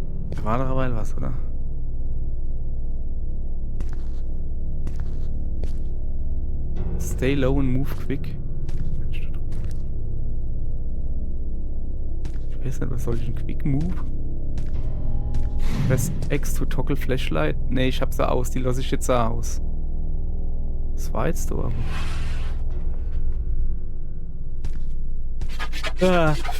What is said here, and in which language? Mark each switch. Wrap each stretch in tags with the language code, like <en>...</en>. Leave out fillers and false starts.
<de>Da war doch aber was, oder?</de> <en>Stay low and move quick.</en> <de>Ich weiß nicht, was soll ich denn?</de> <en>Quick Move? Press X to toggle Flashlight?</en> <de>Ne, ich hab sie aus. Die lasse ich jetzt da aus. Was war jetzt da aber? Ah.</de>